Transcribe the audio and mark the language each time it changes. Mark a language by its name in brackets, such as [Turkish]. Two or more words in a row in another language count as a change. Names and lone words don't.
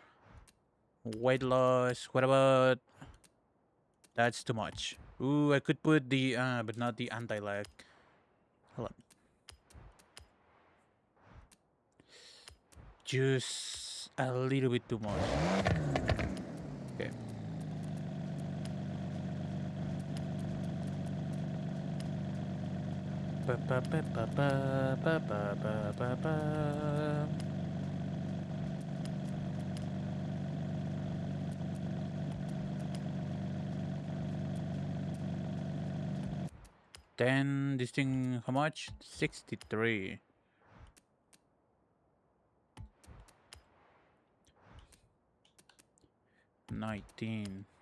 [English] Weight loss. What about? That's too much. Ooh, I could put the but not the anti-lag. Hold on. Just a little bit too much. Okay. Ba ba ba ba ba ba ba ba ba. Then this thing, how much? 63. $19.